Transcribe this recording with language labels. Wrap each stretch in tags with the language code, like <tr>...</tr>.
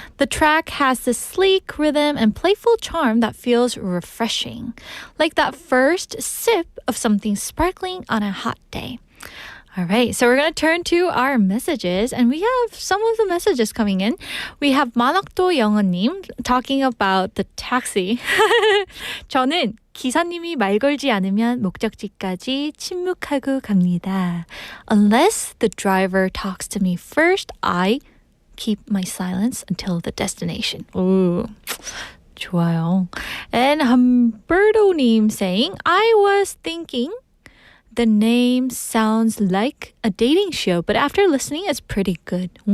<en>The track has this sleek rhythm and playful charm that feels refreshing, like that first sip of something sparkling on a hot day. All right, so we're going to turn to our messages, and we have some of the messages coming in. We have 만학도 영어님 talking about the taxi.</en> <ko>저는 기사님이 말 걸지 않으면 목적지까지 침묵하고 갑니다.</ko> <en>Unless the driver talks to me first, I keep my silence until the destination.</en> <ko>Ooh. 좋아요.</ko> <en>And Humberto님 saying, I was thinking the name sounds like a dating show, but after listening, it's pretty good.</en>